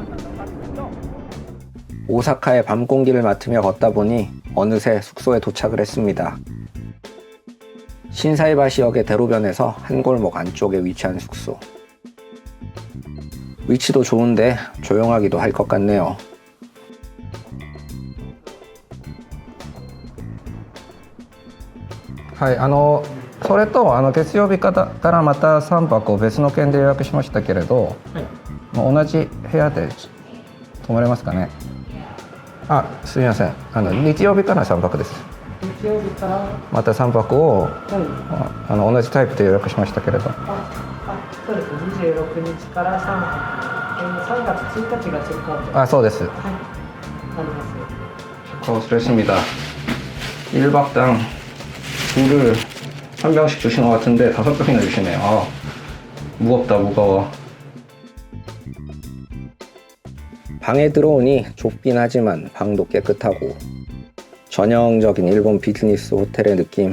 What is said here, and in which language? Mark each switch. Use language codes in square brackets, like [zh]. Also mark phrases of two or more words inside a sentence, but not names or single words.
[ko] 오사카의 밤 공기를 맡으며 걷다 보니 어느새 숙소에 도착을 했습니다. 신사이바시역의 대로변에서 한 골목 안쪽에 위치한 숙소. 위치도 좋은데 조용하기도 할 것 같네요. [ja] はい、それと月曜日からまた3泊を別の件で予約しましたけれど、もう同じ部屋で泊まれますかね。あ、すみません。日曜日から3泊です。日曜日からまた3泊を同じタイプで予約しましたけれど。そうです。26日から3月1日がチェックアウト。あ、そうです。はい。あります。 [ko] 失礼했습니다. 1박당 물을 한 병씩 주신 것 같은데 5병이나 주시네요. 아, 무겁다 무거워. 방에 들어오니 좁긴 하지만 방도 깨끗하고 전형적인 일본 비즈니스 호텔의 느낌.